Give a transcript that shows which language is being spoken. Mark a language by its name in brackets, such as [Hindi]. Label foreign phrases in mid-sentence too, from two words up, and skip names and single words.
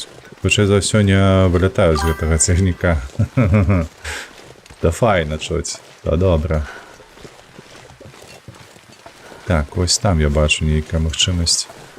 [Ukrainian] Хоча за все не вилітаю з [Belarusian] гэтага цягніка. [Ukrainian] Та файно чуть. Та добре. Так, ось там я бачу ніяка можливість.